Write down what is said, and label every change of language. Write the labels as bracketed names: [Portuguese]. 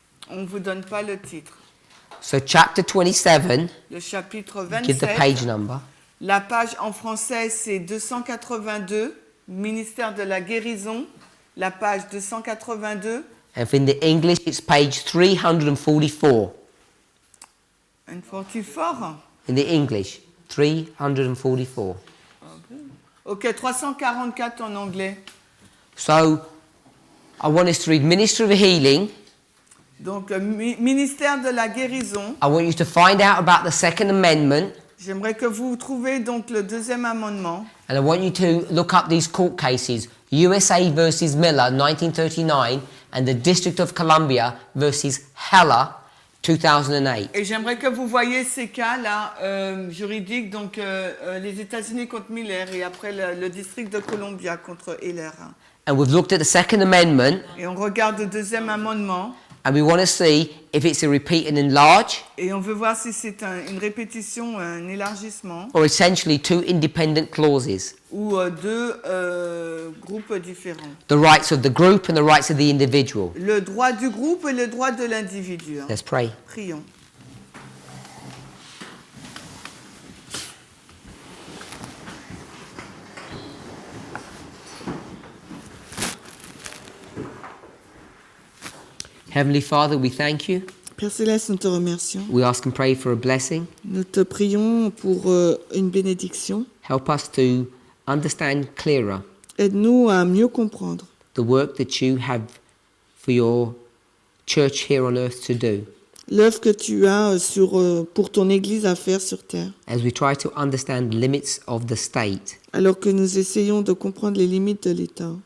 [French] On ne vous donne pas le titre. [English] So chapter 27, [French] Le chapitre [English] give the [French] 27. [English] page number. [French] La page en français, c'est 282, ministère de la guérison. La page 282. [English] And in the English, it's page 344. And 44. In the English, 344. [French] Ok, 344 en anglais. [English] So I want us to read Ministry of Healing. [French] Donc, ministère de la guérison. [English] I want you to find out about the Second Amendment. [French] J'aimerais que vous trouviez donc le deuxième amendement. [English] And I want you to look up these court cases. USA versus Miller, 1939, and the District of Columbia versus Heller, 2008. [French] Et j'aimerais que vous voyiez ces cas-là juridiques, donc les États-Unis contre Miller et après le district de Columbia contre Heller. [English] And we've looked at the Second Amendment, [French] Et on regarde le deuxième amendement [English] and we want to see if it's a repeat and enlarge, [French] et on veut voir si c'est une répétition, un élargissement [English] or essentially two independent clauses. [French] ou deux groupes différents. [English] The rights of the group and the rights of the individual. [French] Le droit du groupe et le droit de l'individu. [English] Let's pray. [French] Prions. [English] Heavenly Father, we thank you [French] Père Céleste, nous te remercions. [English] We ask and pray for a blessing. [French] Nous te prions pour une bénédiction. [English] Help us to understand clearer [French] Aide-nous à mieux comprendre [English] the work that you have for your church here on earth to do [French] l'œuvre que tu as pour ton Église à faire sur terre. [English] as we try to understand the limits of the state. [French] Alors que nous essayons de comprendre les limites de l'État.